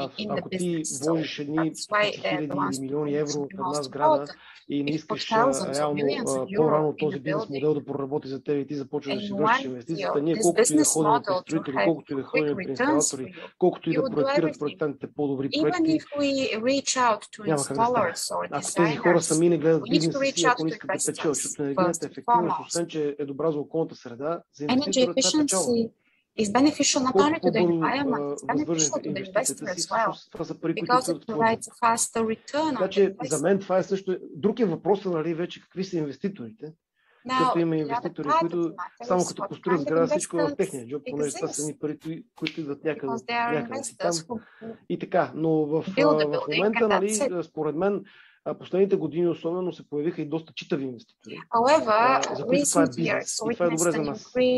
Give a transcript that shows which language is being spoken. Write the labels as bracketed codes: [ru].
[bg] Ако ти вложиш едни хиляди или милиони евро в една сграда и не искаш реално по-рано този бизнес модел да проработи за теб и ти започваш да си връщаш инвестицията, ние колкото и да ходим при строители, колкото и да ходим при инсталатори, колкото и да проектират проектантите по-добри проекти, няма как да стане. Ако тези хора сами не гледат бизнеса си, ако не искат да печелят, защото енергийната ефективност, освен че е добра за околната среда, за инвеститора това е печалба. [en] Is beneficial not only to the environment, it's beneficial to the investor as well, because it provides a faster return on the investment. [bg] За мен това е също. Друг е въпросът, нали, вече какви са инвеститорите. Защото има инвеститори, които само като построят сграда, всичко е в техния джоб, понеже това са ни пари, които идват някъде си там. И така, но в момента, нали, според мен, последните години особено се появиха и доста читави инвеститори, за които това е бизнес. И това е добре за нас.